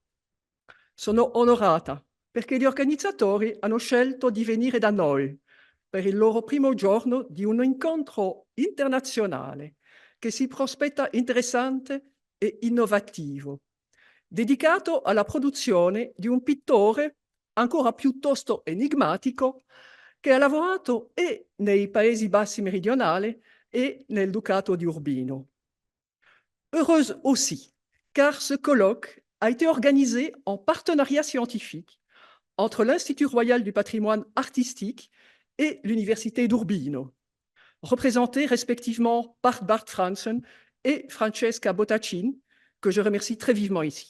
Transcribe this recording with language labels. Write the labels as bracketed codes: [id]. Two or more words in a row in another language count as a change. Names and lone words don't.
[it] Sono onorata perché gli organizzatori hanno scelto di venire da noi per il loro primo giorno di un incontro internazionale che si prospetta interessante e innovativo, dedicato alla produzione di un pittore ancora piuttosto enigmatico che ha lavorato e nei Paesi Bassi meridionali e nel Ducato di Urbino. [fr] Heureuse aussi, car ce colloque a été organisé en partenariat scientifique entre l'Institut royal du patrimoine artistique et l'Université d'Urbino, représentés respectivement par Bart Fransen et Francesca Bottacin, que je remercie très vivement ici.